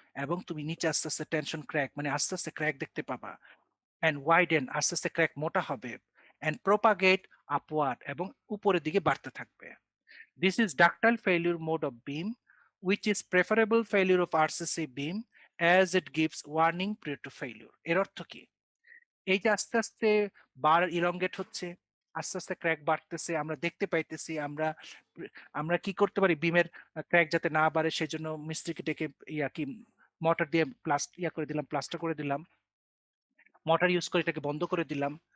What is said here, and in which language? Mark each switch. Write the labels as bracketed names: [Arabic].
[Bangla] এবং তুমি নিচে আস্তে টেনশন ক্র্যাক মানে আস্তে ক্র্যাক দেখতে পাবা। [English] and widen, [Bangla] আস্তে ক্র্যাক মোটা হবে। [English] and propagate upward, [Bangla] এবং উপরের দিকে বাড়তে থাকবে। [English] This is ductile failure mode of beam which is preferable failure of RCC beam as it gives warning prior to failure। [Bangla] এর অর্থ কি? এই যে আস্তে আস্তে বার ইলংগেট হচ্ছে, আস্তে আস্তে ক্র্যাক বাড়তেছে, আমরা দেখতে পাইতেছি। আমরা আমরা কি করতে পারি? বিমের ক্র্যাক যাতে না বাড়ে সেজন্য মিস্ত্রিকে ডেকে কি মোটর দিয়ে করে দিলাম, প্লাস্টার করে দিলাম, মোটর ইউজ করে এটাকে বন্ধ করে দিলাম।